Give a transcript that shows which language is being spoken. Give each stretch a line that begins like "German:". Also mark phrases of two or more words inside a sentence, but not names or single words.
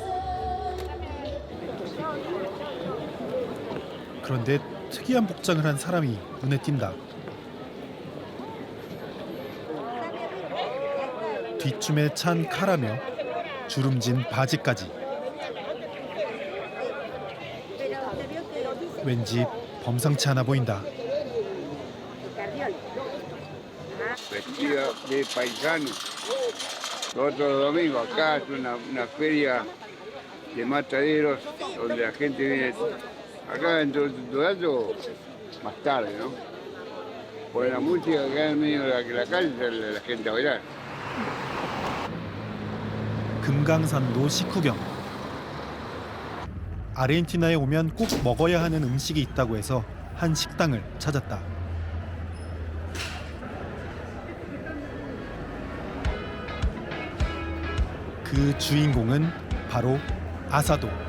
Korean: 그런데 특이한 복장을 한 사람이 눈에 띈다. 뒷춤에 찬 칼하며 주름진 바지까지. 왠지 범상치 않아 보인다.
Spanish: Vestido de paisano. Otro domingo acá es una feria de mataderos donde la gente viene. Acá dentro de todo eso, más tarde, ¿no? Por la música que hay en medio de la calle sale la gente a bailar.
Korean: 금강산도 식후경. 아르헨티나에 오면 꼭 먹어야 하는 음식이 있다고 해서 한 식당을 찾았다. 그 주인공은 바로 아사도.